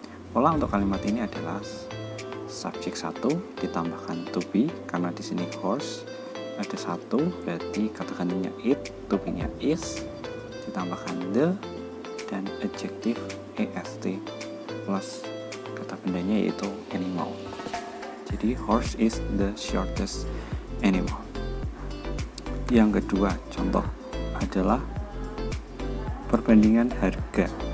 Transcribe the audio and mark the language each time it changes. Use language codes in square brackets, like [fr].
[id] Pola untuk kalimat ini adalah subjek 1 ditambahkan to be, karena di sini horse ada 1, berarti kata gantinya it, to be-nya is, ditambahkan the, dan adjektif est plus kata bendanya yaitu animal. [en] Jadi horse is the shortest animal. [id] Yang kedua contoh adalah perbandingan harga.